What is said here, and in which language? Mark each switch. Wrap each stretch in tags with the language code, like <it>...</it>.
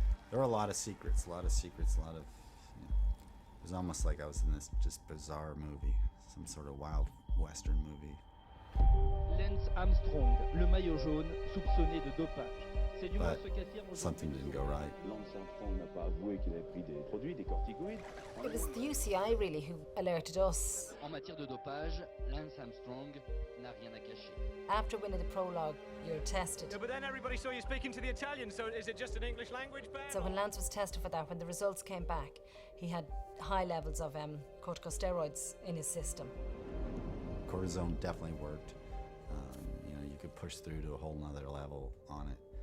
<en>There were a lot of secrets, a lot of, it was almost like I was in this just bizarre movie, some sort of wild western movie.</en> <fr>Lance Armstrong, le maillot jaune, soupçonné de dopage.</fr> <en>But something didn't go right.</en> <fr>Lance Armstrong n'a pas avoué qu'il avait pris des produits, des corticoïdes.</fr> <en>It was the UCI really who alerted us.</en> <fr>En matière de dopage, Lance Armstrong n'a rien à cacher.</fr> <en>After winning the prologue, you're tested. Yeah, but then everybody saw you speaking to the Italian, so is it just an English language ban? So when Lance was tested for that, when the results came back, he had high levels of corticosteroids in his system. Cortisone definitely worked. You could push through to a whole nother level on it.</en>